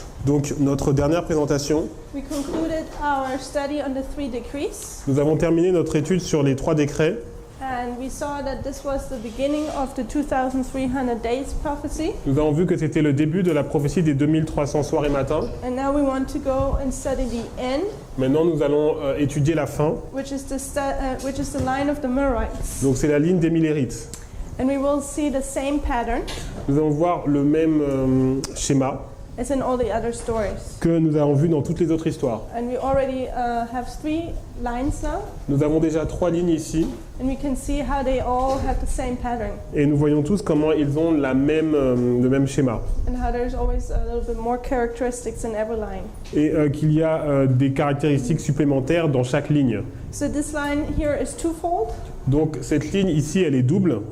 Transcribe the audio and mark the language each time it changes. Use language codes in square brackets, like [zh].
[fr] Donc notre dernière présentation, [en] we concluded our study on the 3 decrees. [fr] nous avons terminé notre étude sur les 3 décrets. [en] And we saw that this was the beginning of the 2,300 days prophecy. [fr] Nous avons vu que c'était le début de la prophétie des 2300 soirs et matins. [en] And now we want to go and study the end, [fr] Maintenant nous allons étudier la fin. [en] which is the line of the Millerites. [fr] Donc c'est la ligne des Millérites. [en] And we will see the same pattern [fr] Nous allons voir le même schéma [en] as in all the other stories. [fr] que nous avons vu dans toutes les autres histoires. [en] And we already have 3 lines now, [fr] Nous avons déjà 3 lignes ici [en] and we can see how they all have the same pattern, [fr] et nous voyons tous comment ils ont le même schéma. [en] and how there's always a little bit more characteristics in every line. [fr] Et qu'il y a des caractéristiques supplémentaires dans chaque ligne. [en] So this line here is twofold. [fr] Donc cette ligne ici, elle est double.